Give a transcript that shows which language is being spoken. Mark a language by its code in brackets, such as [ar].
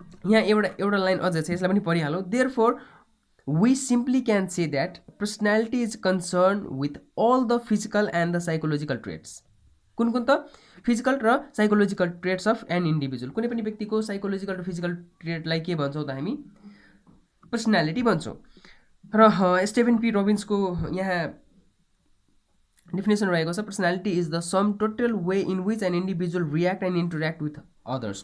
[ne] यहाँ एउटा लाइन अझै छ, यसलाई पनि पढिहालौँ। [en] Therefore we simply can say that personality is concerned with all the physical and the psychological traits. [ne] कुन त [en] Physical र psychological traits of an individual. [ne] कुनै पनि व्यक्तिको साइकोलोजिकल र फिजिकल ट्रेटलाई के भन्छौँ त हामी पर्सनालिटी भन्छौँ। र स्टेफन पी रोबिन्सको यहाँ डेफिनेसन रहेको छ, [en] Personality is the sum total way in which an individual react and interact with others.